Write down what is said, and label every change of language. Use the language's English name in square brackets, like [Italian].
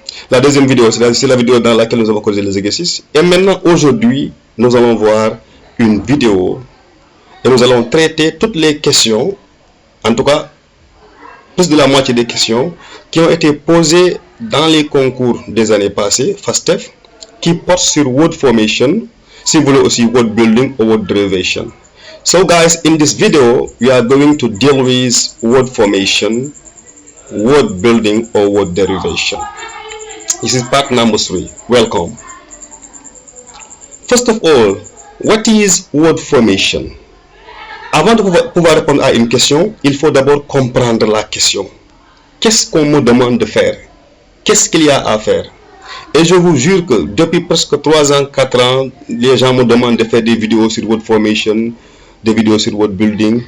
[French] La deuxième vidéo, c'est la vidéo dans laquelle nous avons corrigé les exercices. Et maintenant, aujourd'hui, nous allons voir une vidéo et nous allons traiter toutes les questions, en tout cas, plus de la moitié des questions qui ont été posées dans les concours des années passées, FASTEF, qui portent sur word formation, si vous voulez aussi [English] word building or word derivation. So guys, in this video, we are going to deal with word formation, word building or word derivation. This is part number 3. Welcome. First of all, what is word formation? [French] Avant de pouvoir répondre à une question, il faut d'abord comprendre la question. Qu'est-ce qu'on me demande de faire? Qu'est-ce qu'il y a à faire? Et je vous jure que depuis presque 3 ans, 4 ans, les gens me demandent de faire des vidéos sur word formation, des vidéos sur word building.